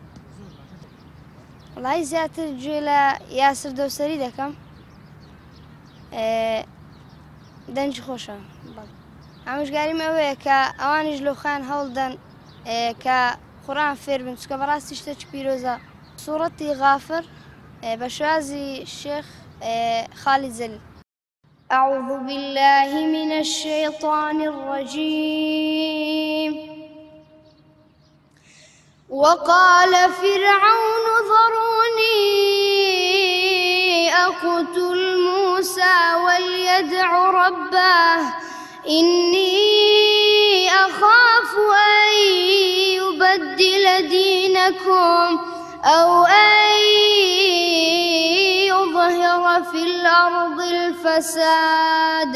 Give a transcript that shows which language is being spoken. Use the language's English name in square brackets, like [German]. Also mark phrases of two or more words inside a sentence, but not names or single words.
[Central Kurdish] وڵی زیاتر گوێ لە یاسر دەوسەری دەکەم، دەنجی خۆشە. ئامۆژگاریم ئەوەیە کە ئەوانیش لەو خۆیان هەوڵدەن کە قورئان فێر بن، چکە بەڕاستی شتێکی پیرۆزە. سوورەتی غافر بە شوازی شێخ خالد زەلیل. [Arabic] أعوذ بالله من الشيطان الرجيم. وقال فرعون ذروني أقتل موسى وليدع ربه إني أخاف أن يبدل دينكم أو أن يظهر في الأرض الفساد.